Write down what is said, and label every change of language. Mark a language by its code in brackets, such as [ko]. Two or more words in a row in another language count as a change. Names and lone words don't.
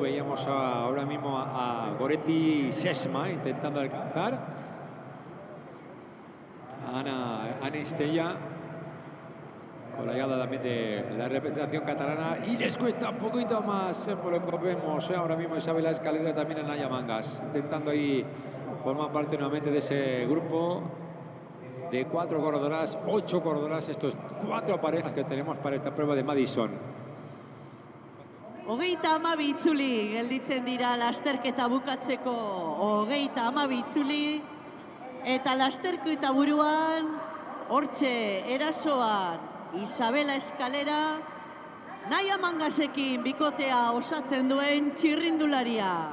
[es] Veíamos ahora mismo a Goretti Sesma intentando alcanzar a Ana Estella, con la llegada también de la representación catalana, y les cuesta un poquito más, por lo que vemos ahora mismo Isabela Escalera, también a Naya Mangas, intentando ahí formar parte nuevamente de ese grupo de 4 corredoras, 8 corredoras, estos 4 parejas que tenemos para esta prueba de Madison. [eu] Hogeita hamabi itzuli gelditzen dira lasterketa bukatzeko, hogeita hamabi itzuli, eta lasterketa buruan, hortxe erasoan, Isabela Escalera, Naya Mangasekin bikotea osatzen duen txirrindularia.